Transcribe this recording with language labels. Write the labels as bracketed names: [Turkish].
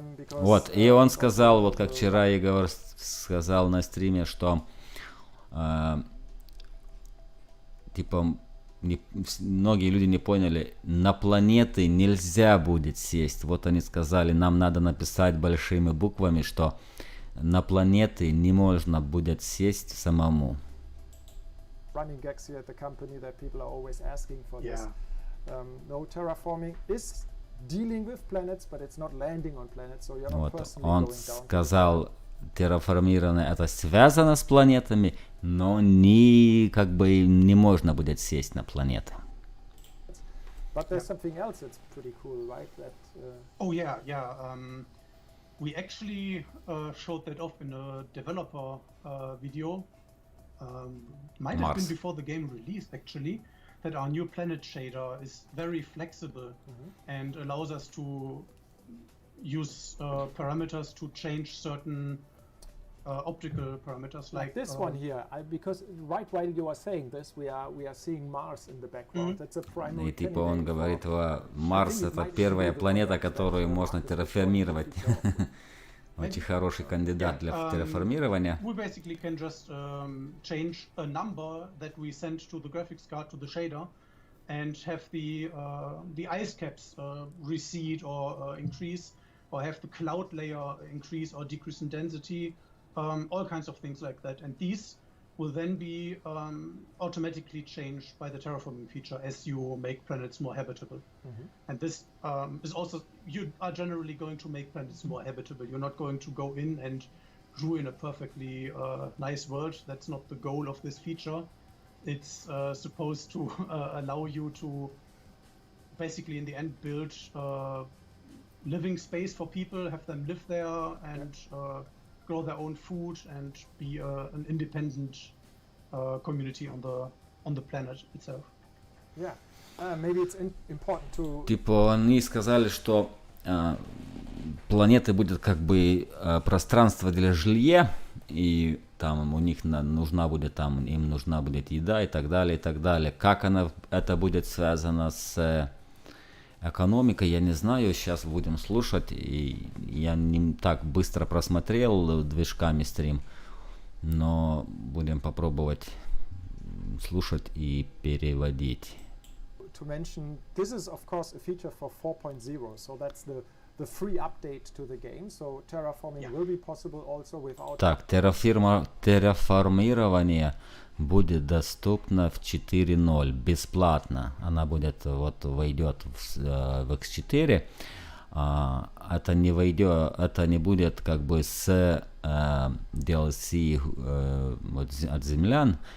[Russian] Вот, и он сказал, вот как вчера Егор сказал на стриме, что типа многие люди не поняли, на планеты нельзя будет сесть. Вот они сказали, нам надо написать большими буквами, что на планеты не можно будет сесть самому. [English] Running gags here at the company that people are always asking for this. No, terraforming is dealing with planets, but it's not landing on planets, so you're not personally [Russian] он [English] going down. [Russian] сказал, терраформирование это связано с планетами, но не как бы не можно будет сесть на планеты. [English] But there's something else that's pretty cool, right? That, oh yeah. We actually showed that off in a developer video. Might have been before the game released actually. That our new planet shader is very flexible and allows us to use parameters to change certain optical parameters like this one here. Because right while you are saying this, we are seeing Mars in the background. That's a primary. [Russian] И типа он говорит, Марс это первая планета, которую можно терраформировать. Очень хороший кандидат для терраформирования. [English] We basically can just change a number that we send to the graphics card to the shader and have the ice caps recede or increase, or have the cloud layer increase or decrease in density, all kinds of things like that. And these will then be automatically changed by the terraforming feature as you make planets more habitable. And this is also, you are generally going to make planets more habitable. You're not going to go in and ruin a perfectly nice world. That's not the goal of this feature. It's supposed to allow you to basically in the end build living space for people, have them live there and grow their own food and be an independent community on the planet itself. Yeah, maybe it's important to. [Russian] Типа они сказали, что планеты будет как бы пространство для жилья, и там у них нужна будет там им нужна будет еда и так далее, и так далее. Как это будет связано с экономикой, я не знаю, сейчас будем слушать, и я не так быстро просмотрел движками стрим, но будем попробовать слушать и переводить. [English] To mention, this is of course a feature for 4.0, so that's the free update to the game, so terraforming will be possible also without. [Russian] Так, терраформирование будет доступно в 4.0 бесплатно. Она будет войдет в X4. Это не войдет, это не будет как бы с DLC от землян.